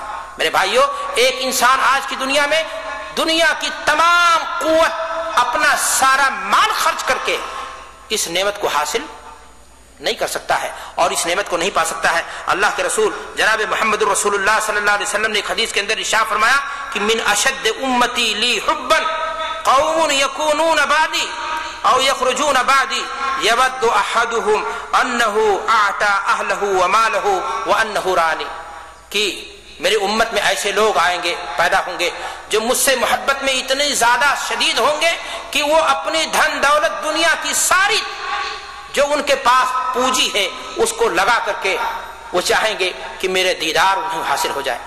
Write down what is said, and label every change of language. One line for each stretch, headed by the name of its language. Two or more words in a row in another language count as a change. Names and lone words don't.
Urdu: میرے بھائیوں، ایک انسان آج کی دنیا میں دنیا کی تمام قوت، اپنا سارا مال خرچ کر کے اس نعمت کو حاصل نہیں کر سکتا ہے اور اس نعمت کو نہیں پا سکتا ہے. اللہ کے رسول جناب محمد الرسول اللہ
Arabic: صلی اللہ علیہ وسلم
Urdu: نے ایک حدیث کے اندر ارشاد فرمایا کہ
Arabic: من اشد امتی لی حبا قوم یکونون بعدی او یخرجون بعدی یود احدهم انه اعطى اهله وماله وانه رانی،
Urdu: کہ میری امت میں ایسے لوگ آئیں گے، پیدا ہوں گے جو مجھ سے محبت میں اتنے زیادہ شدید ہوں گے کہ وہ اپنی دھن دولت دنیا کی ساری جو ان کے پاس پونجی ہے اس کو لگا کر کے وہ چاہیں گے کہ میرے دیدار انہیں حاصل ہو جائے.